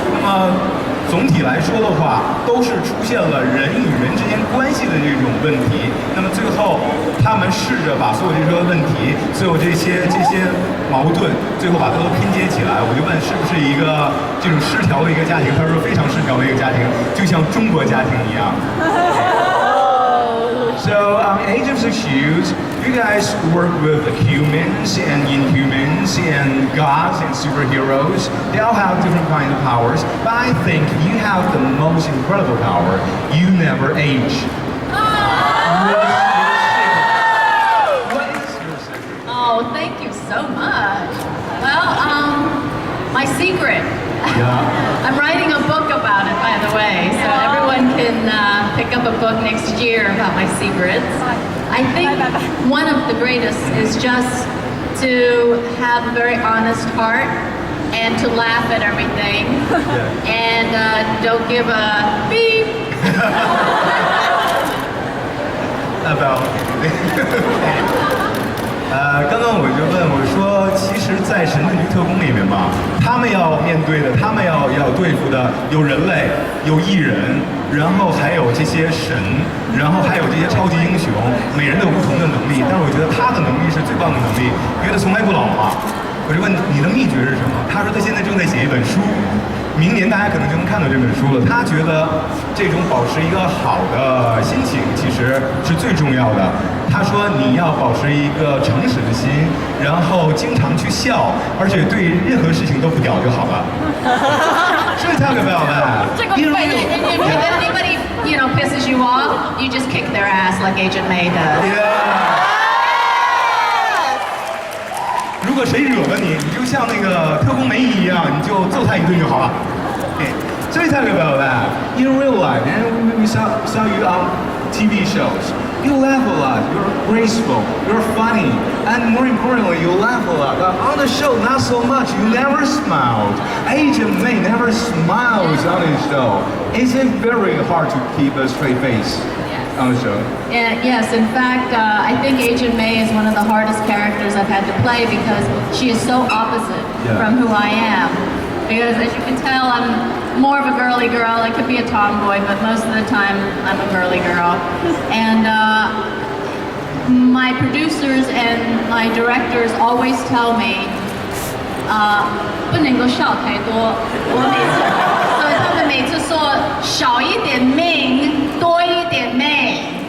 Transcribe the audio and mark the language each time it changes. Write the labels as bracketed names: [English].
[Chinese] 那么总体来说的话，都是出现了人与人之间关系的这种问题。那么最后，他们试着把所有这些问题，所有这些矛盾，最后把它都拼接起来。我就问，是不是一个这种失调的一个家庭？他说非常失调的一个家庭，就像中国家庭一样。 [English] So Agents of Shoes, you guys work with humans and inhumans and gods and superheroes. They all have different kinds of powers, but I think you have the most incredible power. You never age. What is your secret? Oh, thank you so much. Well, my secret. Yeah. I'm writing a book about it, by the way, so everyone can pick up a book next year about my secrets. I think one of the greatest is just to have a very honest heart and to laugh at everything and don't give a beep. About [Chinese] 刚刚我就问我说，其实，在神盾局特工里面嘛，他们要面对的，他们要对付的有人类，有异人，然后还有这些神，然后还有这些超级英雄，每人都有不同的能力。但是我觉得他的能力是最棒的能力，因为他从来不老嘛。我就问你的秘诀是什么？他说他现在正在写一本书，明年大家可能就能看到这本书了。他觉得这种保持一个好的心情其实是最重要的。他说你要保持一个诚实的心，然后经常去笑，而且对任何事情都不屌就好了。 [English] So talk about that. If anybody, pisses you off, you just kick their ass like Agent May does. Yeah. [Chinese] 如果谁惹了你，你就像那个特工梅姨一样，你就揍他一顿就好了。Okay. [English] So we talk about that. In real life, and we saw you on TV shows. You laugh a lot. You're graceful. You're funny, and more importantly, you laugh a lot. On the show, not so much. You never smiled. Agent May never smiles on his show. Is it very hard to keep a straight face on the show? Yes, in fact, I think Agent May is one of the hardest characters I've had to play because she is so opposite from who I am. Because as you can tell, I'm more of a girly girl. I could be a tomboy, but most of the time I'm a girly girl. And my producers and my directors always tell me, [Chinese] 不能够笑太多。所以他们每次说少一点命，多一点媚。